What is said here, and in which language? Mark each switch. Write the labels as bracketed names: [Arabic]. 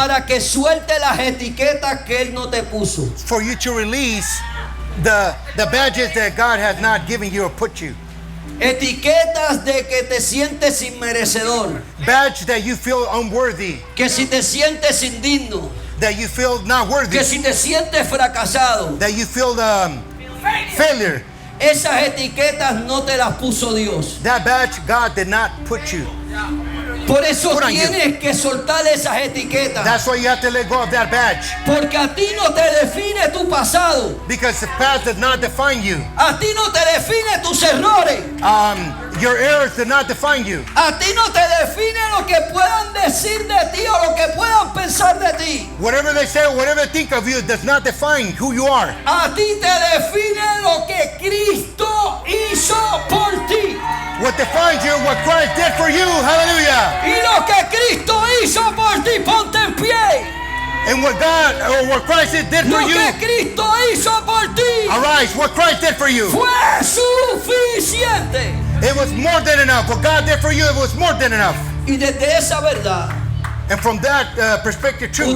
[Spanish] que suelte las etiquetas que Él no te puso. [English] For you to release the badges that God has not given you or put you. [Spanish] Etiquetas de que te sientes inmerecedor. [English] Badge that you feel unworthy, [Spanish] Que si te sientes indigno. [English] that you feel not worthy, [Spanish] Que si te sientes fracasado. [English] that you feel failure. [Spanish] Esas etiquetas no te las puso Dios. [English] That badge God did not put you. [Spanish] Por eso [English] Put on you. [Spanish] tienes que soltar esas etiquetas. [English] That's why you have to let go of that badge. [Spanish] Porque a ti no te define tu pasado. [English] Because the past does not define you. [Spanish] A ti no te define tus errores. [English] Your errors do not define you. [Spanish] A ti no te define lo que puedan decir de ti o lo que puedan pensar de ti. [English] Whatever they say, whatever they think of you does not define who you are. [Spanish] A ti te define lo que Cristo hizo por ti. [English] What defines you, what Christ did for you. Hallelujah. [Spanish] Y lo que Cristo hizo por ti, ponte en pie. [English] And what God or what Christ did for [Spanish] Lo [English] you, [Spanish] que Cristo hizo por ti [English] arise. What Christ did for you. [Spanish] fue suficiente. [English] It was more than enough. What God did for you, it was more than enough. [Spanish] Y desde esa verdad, [English] And from that perspective, truth,